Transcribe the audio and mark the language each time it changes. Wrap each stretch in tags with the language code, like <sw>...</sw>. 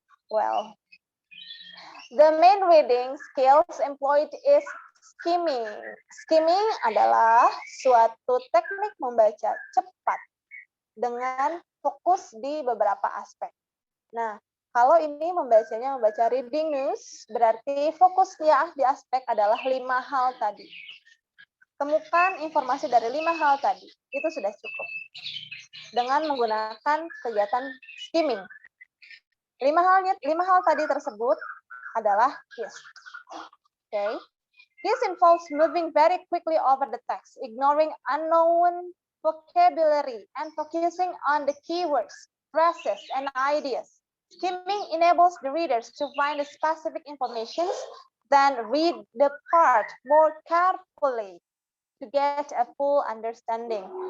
<en>Well, the main reading skills employed is skimming.</en> <id>Skimming adalah suatu teknik membaca cepat dengan fokus di beberapa aspek. Nah, kalau ini membaca reading news, berarti fokusnya di aspek adalah 5 hal tadi. Temukan informasi dari 5 hal tadi, itu sudah cukup. Dengan menggunakan kegiatan skimming. 5 hal tadi tersebut adalah gist.</id> <en>Okay. Gist involves moving very quickly over the text, ignoring unknown vocabulary, and focusing on the keywords, phrases, and ideas. Skimming enables the readers to find the specific information, then read the part more carefully to get a full understanding.</en>